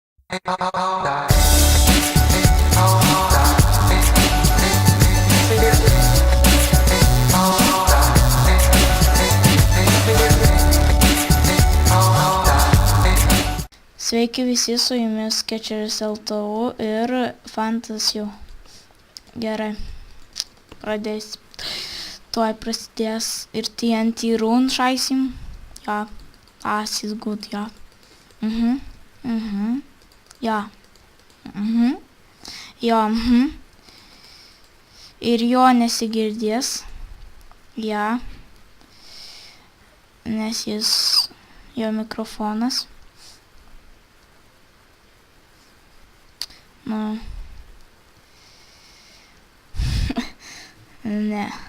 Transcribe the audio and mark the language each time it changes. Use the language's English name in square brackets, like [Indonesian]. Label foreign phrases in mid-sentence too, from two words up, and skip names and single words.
[Lithuanian] Sveiki visi, su jumis Sketcheris LTU ir Fantasy. Gerai, pradės. Tuoj prasidės ir TNT run šaisim. [German] Ja, das ist gut, ja. Ja. [Lithuanian] Ja, Ir jo nesigirdės. Ja. Nes jis, jo mikrofonas. Nu. Ne.